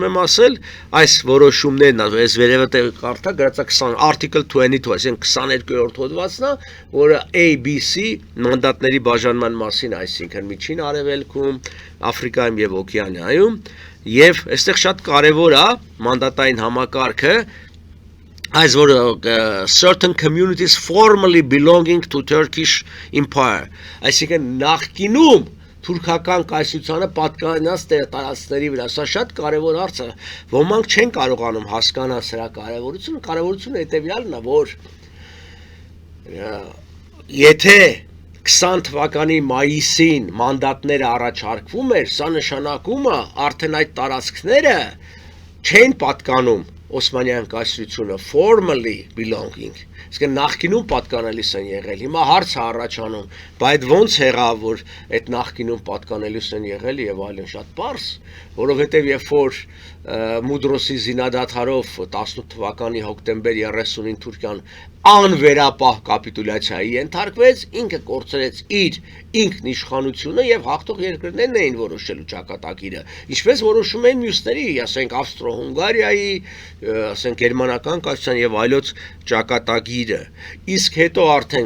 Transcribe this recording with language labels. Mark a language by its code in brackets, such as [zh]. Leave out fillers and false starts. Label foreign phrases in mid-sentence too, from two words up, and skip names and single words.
[hy] եմ ասել, այս որոշումներն, այս վերևը կարդա գրածա 20 article 22, այսինքն 22-րդ հոդվածն է, որը ABC մանդատների բաժանման մասին, այսինքն Միջին Արևելքում, Աֆրիկայում եւ Օկեանիայում, եւ այստեղ շատ կարեւոր է մանդատային համակարգը, այս որ [en] certain communities formerly belonging to Turkish Empire, [hy] այսինքն նախկինում թուրքական կայսրությանը պատկանած տարածքների վրա, սա շատ կարևոր հարց է, ոմանք չեն կարողանում հասկանալ սրա կարևորությունը հետևյալն է, որ եթե 20 թվականի մայիսին մանդատները առաջարկվում էր, սա նշանակում է արդեն այդ տարածքները չեն պատկանում Օսմանյան կայսրությունը [en] formally belonging, [hy] իսկ նախկինում պատկանելիս են եղել, հիմա հարց է առաջանում, բայց ոնց եղավ, որ այդ նախկինում պատկանելիս են եղել եւ այլն, շատ պարզ, որովհետեւ երբ որ Մուդրոսի զինադադարով 18 թվականի հոկտեմբեր 30-ին Թուրքիան անվերապահ կապիտուլյացիայի ենթարկվեց, ինքը կորցրեց իր ինքնիշխանությունը եւ հաղթող երկրներն էին որոշելու ճակատագիրը, ինչպես որոշում են մյուսների, ասենք Ավստրո-Հունգարիայի, ասենք գերմանական կայսրության եւ այլոց ճակատագիրը, իսկ հետո արդեն